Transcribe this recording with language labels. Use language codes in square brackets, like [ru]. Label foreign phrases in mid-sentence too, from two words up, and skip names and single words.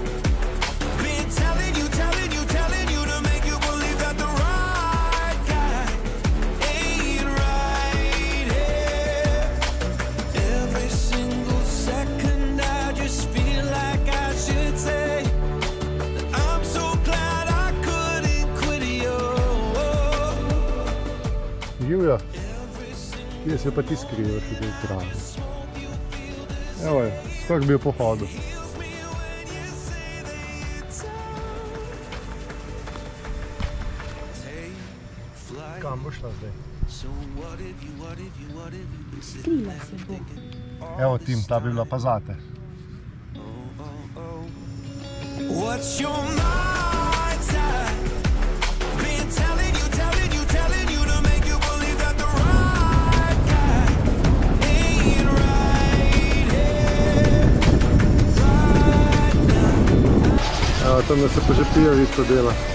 [en] Been telling you to make you believe that the right guy ain't right here. Every single second I just feel like I should say that I'm so glad I couldn't quit you. [sl] Julia, kje se pa ti skrivaš v tej travi? Evo je, skak bi jo pohodil. Kam boš šla zdaj? Skrila se bo. Evo Tim, ta bi bila pa zate. [en] What's your mind's at? Been telling you to make you believe that the right guy ain't right here, right now. [sl] Evo, tam da se pa že pijavica dela.